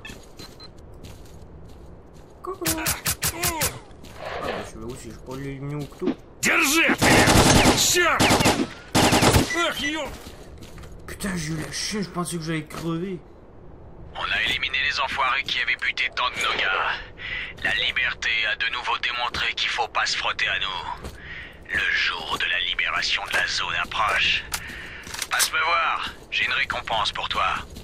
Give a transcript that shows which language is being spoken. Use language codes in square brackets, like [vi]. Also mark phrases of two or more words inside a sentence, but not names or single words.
[fr] Coucou. Ah, bah, je vais aussi, je peux l'éliminer au couteau. [ru] Держи ответ! Черт! Ах, ё... [fr] Putain, j'ai eu la chienne, je pensais que j'allais crever. On a éliminé les enfoirés qui avaient buté tant de nos gars. La liberté a de nouveau démontré qu'il faut pas se frotter à nous. Le jour de la libération de la zone approche. Passe me voir, j'ai une récompense pour toi.